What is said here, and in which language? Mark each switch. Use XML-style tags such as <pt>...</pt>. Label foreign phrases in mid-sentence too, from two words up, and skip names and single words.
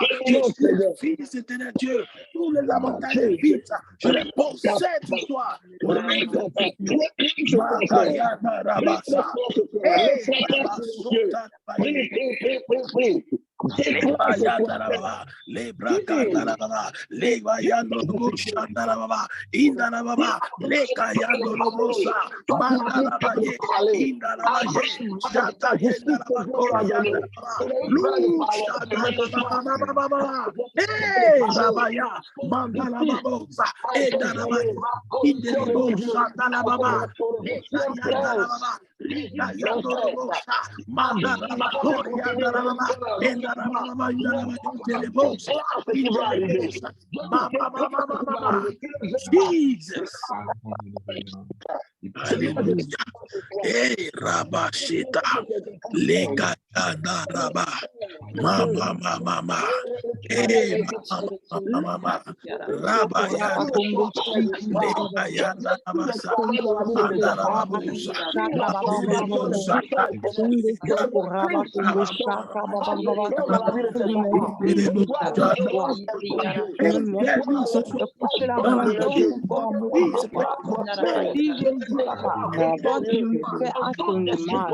<fr>Je suis fils éternel Dieu. Tous les avantages des fils, je les possède ce soir. Les bracata, les vayando baba, indana baba, les kayando robosa, mandala baye, indana baye, chata yenda baba, hey babaya, mandala babosa, indana baye, indana bosa, indana baba, les kayanda baba. Yando robosa, mandala baba, yandana baba, indana baba, indana baba, Jesus. Hallelujah. Hey, Rabashita. Lega yanda raba. Mama. Hey, mama. Raba yanda. Lega yanda rabasa. Anda rababusa. Toi qui me fais atteindre mal.</fr>